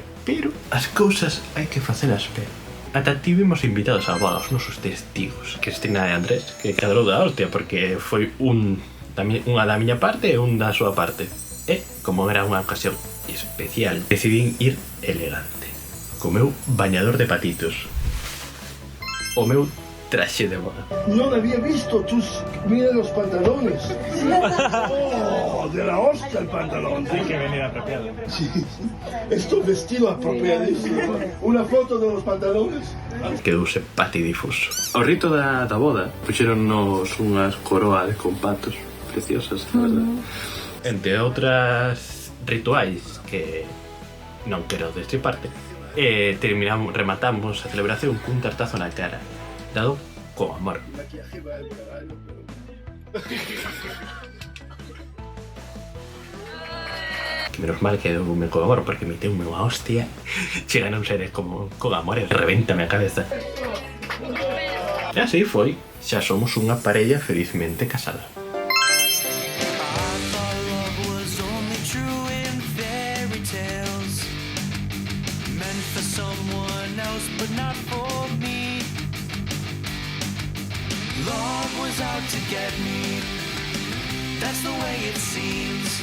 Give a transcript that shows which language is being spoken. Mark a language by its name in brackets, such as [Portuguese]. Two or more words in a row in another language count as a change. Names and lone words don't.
[Galician] Pero as cousas hai que facelas ben. Ata tivemos invitados a boda os nosos testigos, Cristina e Andrés, que cadrou da hostia, porque foi unha da miña parte e un da súa parte. E, como era unha ocasión especial, decidín ir elegante, co meu bañador de patitos, o meu traxe de boda. [Spanish] No había visto tus... Mira los pantalones. Oh, de la hostia el pantalón. Hay que venir apropiado. Sí, esto vestido apropiadísimo. Una foto de los pantalones. [Galician] Quedouse patidifuso. Ao rito da boda puxeronnos unhas coroas con patos preciosas, a verdad. Entre outras rituais que non quero destriparte, rematamos a celebración cun tartazo na cara, dado con amor. Que menos mal que deume con amor, porque meteume unha hostia. Chega non ser como con amor e revéntame a cabeza. E así foi, xa somos unha parella felizmente casada. [English] Love was out to get me. That's the way it seems.